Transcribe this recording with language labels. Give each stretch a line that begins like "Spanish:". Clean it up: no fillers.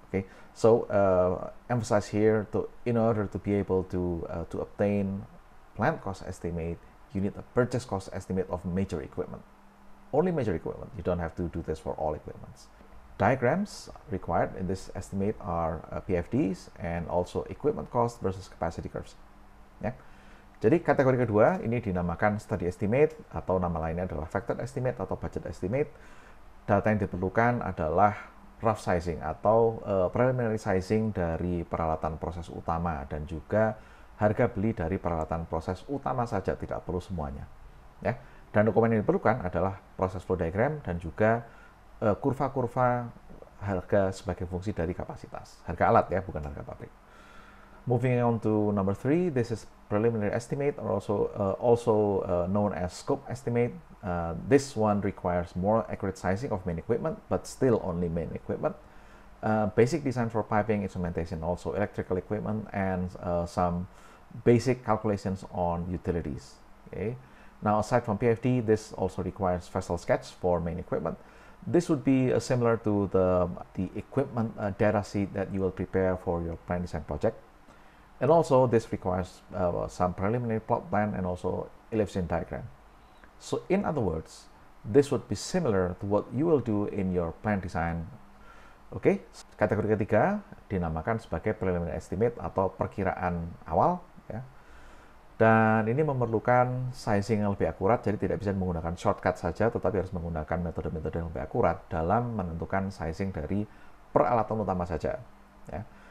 English: Okay, so emphasize here in order to be able to obtain plant cost estimate, you need a purchase cost estimate of major equipment. Only major equipment. You don't have to do this for all equipments. Diagrams required in this estimate are PFDs and also equipment cost versus capacity curves.
Indonesian: Ya. Jadi kategori kedua ini dinamakan study estimate, atau nama lainnya adalah factor estimate atau budget estimate. Data yang diperlukan adalah rough sizing atau preliminary sizing dari peralatan proses utama dan juga harga beli dari peralatan proses utama saja, tidak perlu semuanya. Ya. Dan dokumen yang diperlukan adalah proses flow diagram dan juga kurva-kurva harga sebagai fungsi dari kapasitas. Harga alat ya, bukan harga pabrik.
English: Moving on to number 3, this is preliminary estimate, or also known as scope estimate. This one requires more accurate sizing of main equipment, but still only main equipment. basic design for piping, instrumentation, also electrical equipment, and some basic calculations on utilities. Okay. Now, aside from PFD, this also requires vessel sketch for main equipment. This would be similar to the equipment data sheet that you will prepare for your plan design project. And also, this requires some preliminary plot plan and also elevation diagram. So, in other words, this would be similar to what you will do in your plan design.
Indonesian: Oke, kategori ketiga dinamakan sebagai preliminary estimate atau perkiraan awal, ya. Dan ini memerlukan sizing yang lebih akurat, jadi tidak bisa menggunakan shortcut saja, tetapi harus menggunakan metode-metode yang lebih akurat dalam menentukan sizing dari peralatan utama saja. Ya.